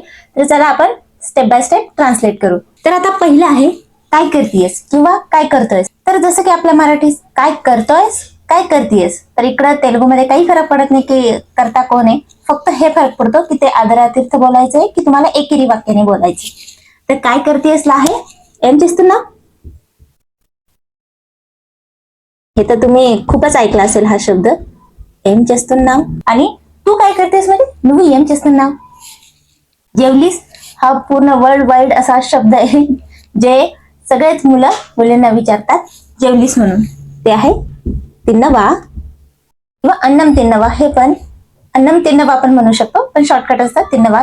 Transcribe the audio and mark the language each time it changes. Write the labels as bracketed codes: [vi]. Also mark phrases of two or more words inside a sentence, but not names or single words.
[mr] तर चला आपण [en] step by step [mr] ट्रान्सलेट करू. तर आता पहिलं आहे, काय करतीयस किंवा काय करतोयस. तर जसं की आपल्या मराठीत काय करतोयस, काय करतीयस, तर इकडं तेलुगूमध्ये काही फरक पडत नाही की करता कोण आहे. फक्त हे फरक पडतो की ते आदरातीर्थ बोलायचंय की तुम्हाला एकेरी वाक्याने बोलायचे. तर काय करतेसला आहे [te] ఏం చేస్తున్నావు. [mr] हे तर तुम्ही खूपच ऐकला असेल हा शब्द, [te] ఏం చేస్తున్నావు. [mr] आणि तू काय करतेस म्हणजे [te] నువ్వు ఏం చేస్తున్నావు. [mr] जेवलीस हा पूर्ण [en] world wide [mr] असा शब्द आहे जे सगळेच मुलींना विचारतात जेवलीस म्हणून. ते आहे तिन्नवा किंवा [te] అన్నం తిన్నావా. [mr] हे पण [te] అన్నం తిన్నావా [mr] आपण म्हणू शकतो, पण शॉर्टकट असतात तिन्नवा.